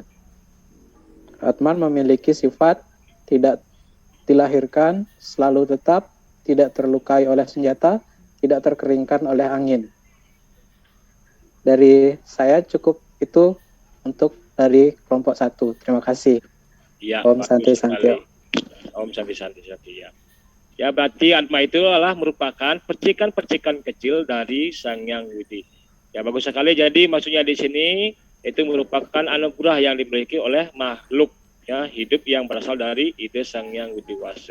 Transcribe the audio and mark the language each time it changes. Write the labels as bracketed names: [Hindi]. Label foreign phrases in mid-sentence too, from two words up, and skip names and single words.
[Indonesian] Atman memiliki sifat tidak dilahirkan, selalu tetap, tidak terlukai oleh senjata, tidak terkeringkan oleh angin. Dari saya cukup itu untuk dari kelompok 1. Terima kasih. Ya, [Sanskrit] Om Santi [Indonesian] bagus sekali. Santio. [Sanskrit] Om Santi [Indonesian] ya. Ya, berarti Atma itu adalah merupakan percikan-percikan kecil dari Sang Hyang Widi. Ya, bagus sekali. Jadi maksudnya di sini itu merupakan anugerah yang dimiliki oleh makhluk ya hidup yang berasal dari ide Sang Hyang Widiwasa.